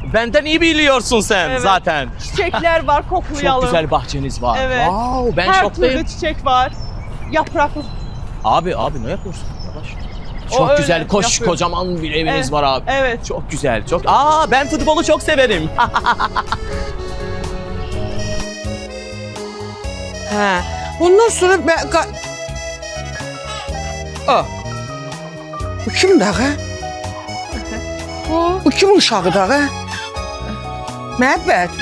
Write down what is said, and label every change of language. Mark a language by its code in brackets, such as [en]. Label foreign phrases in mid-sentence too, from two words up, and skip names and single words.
[tr] Benden iyi biliyorsun sen Evet. zaten. Çiçekler var, koklayalım. Çok güzel bahçeniz var. Evet. Wow, ben Her şoktayım. türlü çiçek var. Yapraklı. Abi ne yapıyorsun? Yavaş. O Çok öyle güzel, yapıyor. kocaman bir eviniz Evet, var abi. evet. Çok güzel, çok. Ben futbolu çok severim. [az] Hə. Ondan sonra Bu kimdir ağa? Bu kimin uşağıdır ağa? Məhəbbət.